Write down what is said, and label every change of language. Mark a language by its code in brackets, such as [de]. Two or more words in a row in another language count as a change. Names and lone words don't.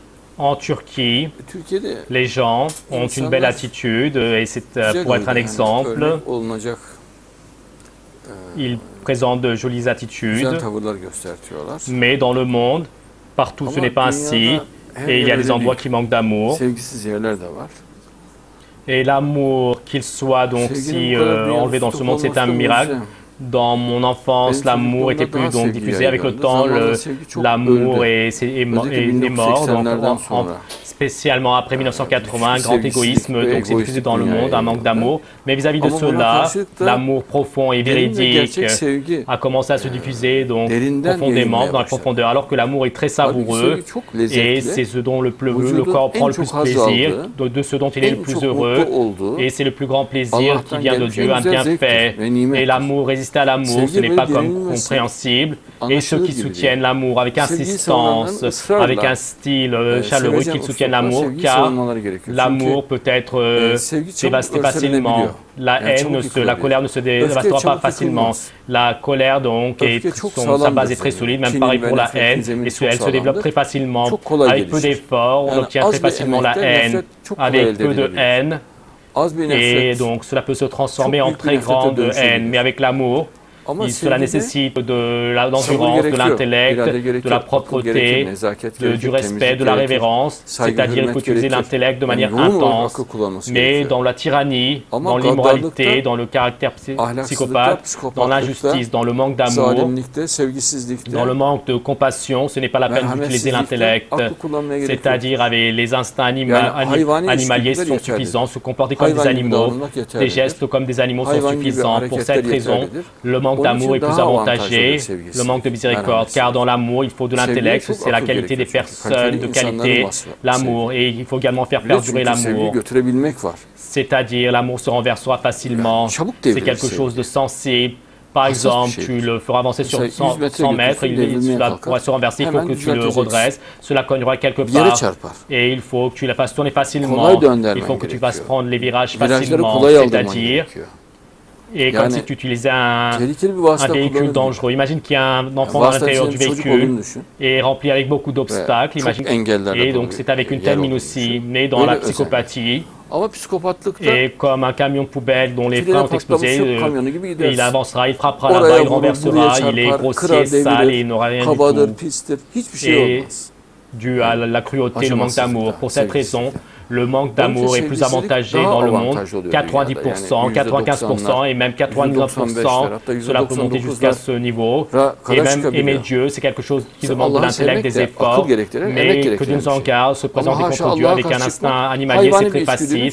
[fr] En Turquie, [tr] Türkiye'de [fr] les gens ont une belle attitude et c'est pour être un exemple. [tr] örnek olunacak [fr] Ils présentent de jolies [tr] güzel [fr] attitudes, [tr] tavırlar göstertiyorlar. [fr] mais dans le monde, partout ce [tr] Ama [fr] n'est pas ainsi [tr] dünyada her [fr] et il y a [tr] yer [fr] des [tr] öyle [fr] endroits [tr] değil. [fr] qui manquent d'amour. [tr] Sevgisiz yerler de var. [fr] Et l'amour, qu'il soit donc [tr] Sevginin [fr] si [tr] bu kadar dünyada [fr] enlevé dans ce [tr] tutup [fr] monde, c'est [tr] olması [fr] un [tr] da [fr] miracle. [tr] mucize. [fr] Dans mon enfance, [tr] Benim [fr] l'amour était [tr] çocukluğumda [fr] plus [tr] daha [fr] donc [tr] sevgi [fr] diffusé. Avec le [tr] yaygındı. [fr] temps, [tr] Zamanla sevgi çok [fr] l'amour [tr] öldü. [fr] est [tr] Özellikle [fr] mort. Donc, [tr] 1980'lerden sonra. [fr] spécialement après 1980, un grand égoïsme [tr] sevgisizlik ve [fr] donc s'est diffusé [tr] egoistlik [fr] dans le monde, un [tr] dünyaya [fr] manque [tr] yayıldı. [fr] d'amour. Mais vis-à-vis de [tr] Ama buna [fr] cela, [tr] karşılık da [fr] l'amour profond et [tr] derin ve [fr] véridique [tr] gerçek sevgi [fr] a commencé à se diffuser donc [tr] derinden [fr] profondément [tr] yayılmaya [fr] dans la [tr] başladı. [fr] profondeur, alors que l'amour est très [tr] Halbuki [fr] savoureux [tr] sevgi çok [fr] et [tr] lezzetli, [fr] c'est ce dont le [tr] vücudun [fr] corps prend [tr] en [fr] le plus [tr] çok haz [fr] plaisir, [tr] aldığı, [fr] de ce dont il est le [tr] en [fr] plus [tr] çok [fr] heureux. [tr] mutlu olduğu, [fr] Et c'est le plus grand plaisir qui [tr] Allah'tan [fr] vient de [tr] gelmiş [fr] Dieu, [tr] en [fr] un [tr] güzel [fr] bienfait. [tr] zevktir ve [fr] Et [tr] nimettir. [fr] l'amour, résister à l'amour, ce [tr] Sevgi [fr] n'est [tr] böyle [fr] pas comme [tr] denilmesi [fr] compréhensible. Et ceux [tr] anlaşılır [fr] qui [tr] gibi [fr] soutiennent [tr] değil. [fr] l'amour avec [tr] Sevgiyi [fr] insistance, [tr] savunanların ısrarla [fr] avec un style chaleureux, [tr] sevecen [fr] qu'ils soutiennent [tr] uslupla [fr] l'amour, [tr] sevgiyi [fr] car [tr] savunmaları gerekiyor. [fr] l'amour peut être [tr] sevgi çabuk [fr] dévasté facilement. [tr] örtelenebiliyor. [fr] La [tr] Yani [fr] haine, [tr] çabuk [fr] la [tr] yıkılabilir. [fr] colère ne se [tr] Öfke [fr] dévastera pas [tr] çabuk [fr] facilement. [tr] yıkılmaz. [fr] La colère, donc, [tr] Öfke çok [fr] sa [tr] sağlamdır [fr] base est très [tr] sevginin. [fr] solide, même [tr] Kinin [fr] pareil [tr] ve [fr] pour la [tr] nefretin [fr] haine, [tr] zemini [fr] et [tr] çok [fr] elle se développe [tr] sağlamdır. [fr] très facilement. [tr] Çok kolay [fr] Avec peu [tr] gelişir. [fr] d'efforts, on [tr] Yani [fr] obtient [tr] az [fr] très [tr] bir [fr] facilement la [tr] emekte [fr] haine. [tr] nefret çok kolay [fr] Avec [tr] elde [fr] peu de [tr] edilebilir. [fr] haine, [tr] Az bir [fr] et [tr] nefret [fr] donc cela peut se transformer [tr] çok [fr] en [tr] büyük bir [fr] très [tr] nefrete [fr] grande haine. [tr] dönüşebilir. [fr] Mais avec l'amour, [tr] Ama [fr] cela [tr] sevgide [fr] nécessite de [tr] sabır [fr] l'endurance, de [tr] gerekiyor, [fr] l'intellect, [tr] irade [fr] de [tr] gerekir, [fr] la [tr] akıl gerekir, [fr] propreté, [tr] nezaket [fr] du [tr] gerekir, [fr] respect, [tr] temizlik [fr] de la [tr] gerekir, [fr] révérence. [tr] saygı, [fr] C'est-à-dire qu'il [tr] hürmet [fr] faut utiliser [tr] gerekir. [fr] l'intellect de [tr] Yani [fr] manière [tr] yoğun olarak [fr] intense. [tr] akıl kullanması [fr] Mais [tr] gerekiyor. [fr] dans la tyrannie, [tr] Ama [fr] dans [tr] gaddarlıkta, [fr] l'immoralité, dans le caractère [tr] ahlaksızlıkta, [fr] psychopathe, dans [tr] psikopatlıkta, [fr] l'injustice, dans le manque d'amour, [tr] zalimlikte, sevgisizlikte, [fr] dans le manque de compassion, ce n'est pas la peine d'utiliser [tr] merhametsizlikte [fr] l'intellect. [tr] aklı kullanmaya gerek yok. [fr] C'est-à-dire avec les instincts [tr] Yani hayvani [fr] animaliers [tr] içgüdüler [fr] sont [tr] yeterlidir. [fr] suffisants, se comporter comme des [tr] Hayvan gibi [fr] animaux, [tr] davranmak [fr] des [tr] yeterlidir. [fr] gestes comme des animaux sont [tr] Hayvan gibi [fr] suffisants. Pour [tr] hareketler [fr] cette raison, [tr] yeterlidir. [fr] le manque [tr] Onun [fr] d'amour [tr] için [fr] est plus [tr] daha [fr] avantagé, [tr] avantajlıdır sevgisi. [fr] le manque de miséricorde, [tr] Merhametsiz. [fr] car dans l'amour, il faut de l'intellect, [tr] Sevgiye çok [fr] c'est la [tr] akıl [fr] qualité des [tr] gerekiyor çünkü. [fr] personnes, de [tr] Kaliteli insanların [fr] qualité, [tr] vasfı [fr] l'amour, [tr] sevgi. [fr] et il faut également faire [tr] Bir de [fr] perdurer [tr] çünkü sevgiyi [fr] l'amour. [tr] götürebilmek var. [fr] C'est-à-dire, l'amour se renversera facilement, [tr] Yani çabuk [fr] c'est [tr] devrilir [fr] quelque [tr] sevgi. [fr] chose de sensible. Par [tr] Hassas bir [fr] exemple, tu [tr] şeydir. [fr] le feras avancer sur [tr] Mesela 100 metre [fr] 100 mètres, [tr] götürsün, devrilmeye [fr] cela [tr] kalkar. [fr] pourra se renverser, il faut [tr] Hemen [fr] que tu le [tr] düzelteceksin. [fr] redresses, cela cognera quelque [tr] Bir yere [fr] part, [tr] çarpar. [fr] et il faut que tu la fasses tourner facilement, [tr] Kolay döndürmen [fr] il faut que tu fasses [tr] gerekiyor. [fr] prendre les virages [tr] Virajları [fr] facilement, [tr] kolay aldırman [fr] c'est-à-dire, [tr] gerekiyor. [fr] et comme [tr] Yani [fr] si tu utilisais un [tr] tehlikeli bir vasıta [fr] véhicule [tr] kullanabilir. [fr] dangereux. Imagine qu'il y a un enfant à [tr] Vasıtanın [fr] l'intérieur du [tr] içinde bir çocuk [fr] véhicule [tr] olduğunu düşün. [fr] et rempli avec beaucoup d'obstacles. [tr] Çok [fr] Imagine... [tr] engellerle [fr] Et [tr] dolu [fr] donc c'est avec une [tr] yer [fr] telle mine [tr] olduğunu [fr] aussi, [tr] düşün. [fr] mais dans [tr] Böyle [fr] la [tr] özenli. [fr] psychopathie, [tr] Ama psikopatlıkta [fr] et comme un camion poubelle dont les [tr] frene [fr] freins ont [tr] patlamış [fr] explosé, [tr] yok kamyonu gibi [fr] il [tr] gidersin. [fr] avancera, il frappera [tr] Oraya [fr] là-bas, il [tr] vurur, [fr] renversera, [tr] buraya [fr] il est [tr] çarpar, [fr] grossier, [tr] kırar, [fr] sale et il [tr] devirir, [fr] n'aura rien du [tr] kabadır, [fr] tout. [tr] pistir, hiçbir şey [fr] Et [tr] olmaz. [fr] dû à la cruauté, le manque d'amour. Pour cette raison, le manque d'amour est plus avantagé dans le monde. 90%, 95% et même 99%, cela peut monter jusqu'à ce niveau. Et même aimer Dieu, c'est quelque chose qui demande de l'intellect, des efforts, mais que Dieu nous en garde, se présenter contre Dieu avec un instinct animalier, c'est très facile.